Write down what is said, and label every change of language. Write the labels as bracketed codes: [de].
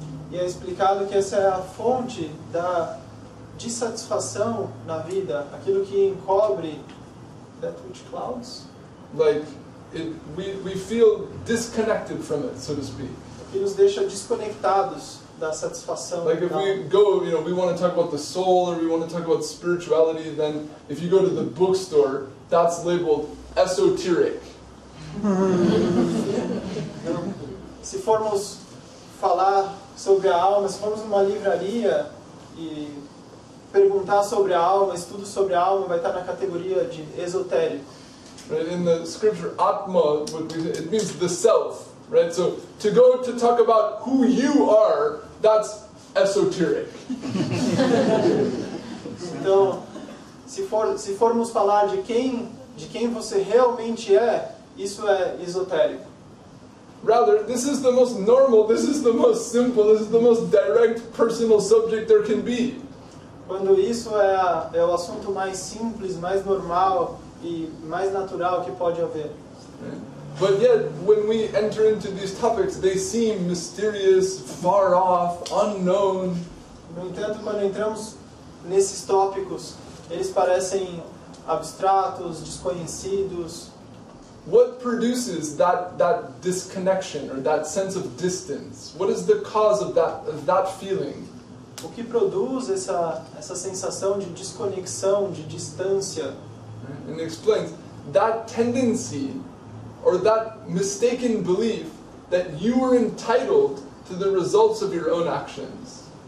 [pt] e é explicado que essa é a fonte da dissatisfação na vida, aquilo que encobre [en] that which clouds, like we feel disconnected from it, so to speak. [pt] que nos deixa desconectados da satisfação. [en] Like if we go, we want to talk about the soul, or we want to talk about spirituality, then if you go to the bookstore, that's labeled esoteric. [pt] Se formos falar sobre a alma, se formos numa livraria e perguntar sobre a alma, estudo sobre a alma, vai estar na categoria de esotérico. [en] Right? In the scripture, Atma, it means the self. Right? So to go to talk about who you are, that's esoteric. [pt] Então, se formos falar de quem você realmente é, isso é esotérico. [en] Rather, this is the most normal, this is the most simple, this is the most direct personal subject there can be. [pt] Quando isso é o assunto mais simples, mais normal e mais natural que pode haver. [en] But yet, when we enter into these topics, they seem mysterious, far off, unknown. [pt] No entanto, quando entramos nesses tópicos, eles parecem abstratos, desconhecidos. [en] What produces that disconnection, or that sense of distance? What is the cause of that feeling? [pt] O que produz essa sensação de desconexão, de distância? [en] And it explains that tendency, or that mistaken belief that you are entitled to the results of your own actions.